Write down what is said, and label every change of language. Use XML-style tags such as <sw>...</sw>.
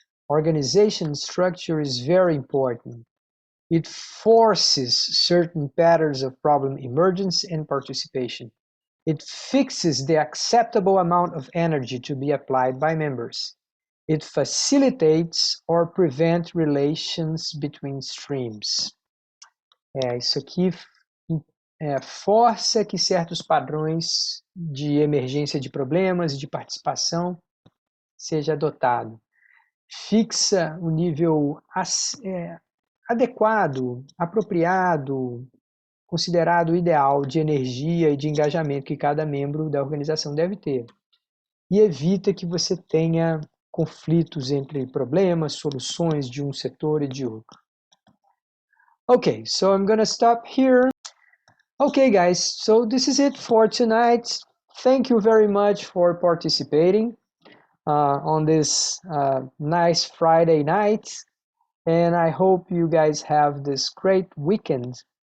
<en>Organization structure is very important. It forces certain patterns of problem emergence and participation. It fixes the acceptable amount of energy to be applied by members. It facilitates or prevents relations between streams.</en> <pt>Isso aqui força que certos padrões de emergência de problemas e de participação seja adotado. Fixa o nível adequado, apropriado, considerado ideal de energia e de engajamento que cada membro da organização deve ter. E evita que você tenha conflitos entre problemas, soluções de um setor e de outro.</pt> <en>Okay, so I'm gonna stop here. Okay, guys, so this is it for tonight. Thank you very much for participating on this nice Friday night. And I hope you guys have this great weekend.</en>